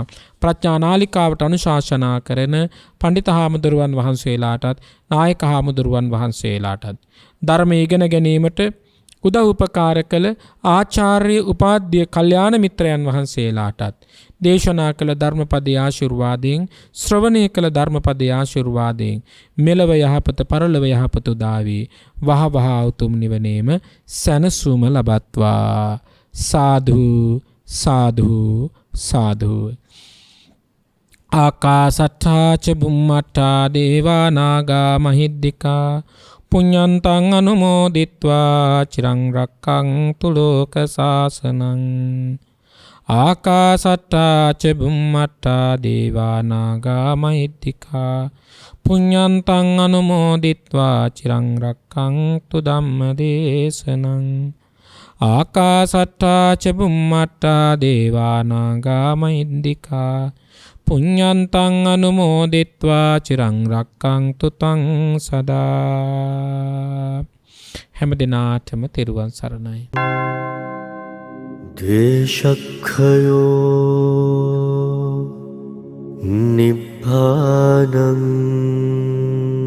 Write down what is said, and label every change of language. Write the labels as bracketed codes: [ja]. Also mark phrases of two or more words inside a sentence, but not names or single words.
[si] ප්‍රඥා නාලිකාවට අනුශාසනා කරන පඬිත හාමුදුරුවන් වහන්සේලාටත් නායක හාමුදුරුවන් වහන්සේලාටත් ධර්මය ඉගෙන ගැනීමට උදව් උපකාර කළ ආචාර්ය උපාධ්‍ය කල්යාණ මිත්‍රයන් වහන්සේලාටත් දේශනා කළ ධර්මපදයේ ආශිර්වාදයෙන්, ශ්‍රවණය කළ ධර්මපදයේ ආශිර්වාදයෙන් මෙලව යහපත පරලොව යහපත උදා වී වහ වහ උතුම් නිවනේම සැනසුම ලබත්වා. සාදු සාදු සාදු. [pi] ආකාසට්ඨා ච බුම්මට්ඨා දේවා නාග මහිද්దికා පුඤ්ඤන්තං අනුමෝදිත්වා චිරං රක්ඛන්තු ලෝක සාසනං. ආකාසට්ඨා ච බුම්මට්ඨා දේවා නාග මහිද්దికා පුඤ්ඤන්තං අනුමෝදිත්වා චිරං රක්ඛන්තු ධම්ම දේශනං. ආකාසට්ඨා ච බුම්මට්ඨා දේවා නාග මහිද්దికා පුඤ්ඤන්තං අනුමෝදිත්වා චිරං රක්ඛන්තු තං සදා. [si] හැම දිනාටම තෙරුවන් සරණයි. [pi] දේශක්ඛයෝ නිබ්බානං